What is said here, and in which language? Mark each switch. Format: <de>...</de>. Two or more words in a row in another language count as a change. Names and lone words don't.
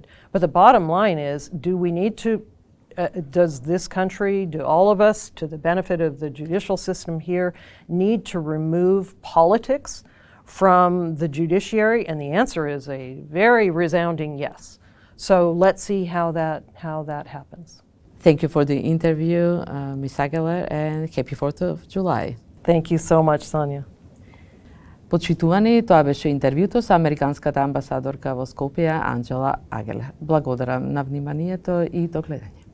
<en>But the bottom line is, do we need to, does this country, do all of us, to the benefit of the judicial system here, need to remove politics from the judiciary? And the answer is a very resounding yes. So let's see how that happens. Thank you for the interview, Ms. Agelер, and happy 4th of July. Thank you so much, Sonia.</en> <mk>Почитувани, тоа беше интервјуто со американската амбасадорка во Скопје, Анџела Агелер. Благодарам на вниманието и до гледање.</mk>